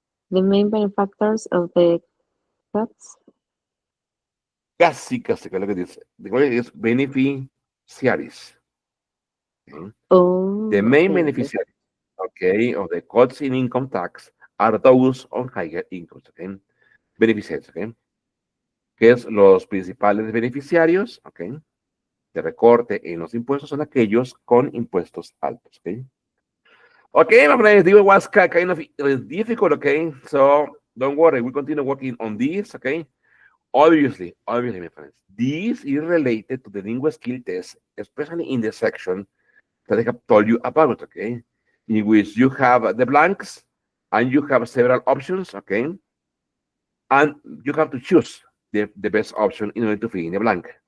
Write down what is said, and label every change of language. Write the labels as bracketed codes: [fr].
[en] The main benefactors of the cuts. [es] Casi, lo que dice. [en] The word is beneficiaries. Okay. Oh, The main okay. beneficiaries, okay, of the cuts in income tax are those on higher incomes, okay. Beneficiaries, okay. [es] Que es los principales beneficiarios, okay, de recorte en los impuestos son aquellos con impuestos altos, okay. [en] Okay, my friends, this was kind of difficult, okay, so don't worry, we continue working on this, okay. Obviously, my friends, this is related to the lingual skill test, especially in the section that I have told you about, okay, in which you have the blanks and you have several options, okay, and you have to choose the best option in order to fill in the blank.